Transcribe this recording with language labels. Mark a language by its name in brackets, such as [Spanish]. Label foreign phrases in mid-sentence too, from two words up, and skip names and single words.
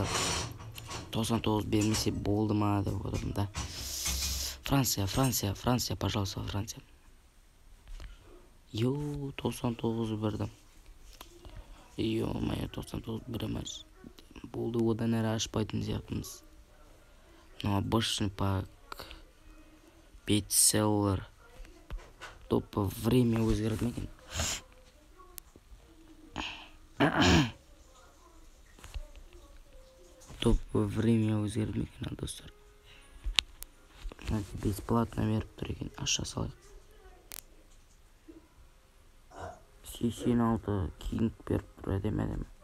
[Kazakh] 99 бермесе болды ма деп отырмын да. [Russian] Франция, пожалуйста, Франция. [Kazakh] 99 бердім. Ё-моё, 99 береміз. Болды, одан әрі ашпайтын сияқтымыз. [Russian] Но обычный пак. Бестселлер. [Kazakh] Топы время өзгерді ме екен? Топы время өзгерді ме екен, достар? Бесплатно беріп тұр екен. Аша салайық. 86 кинг беріп тұр, әдем.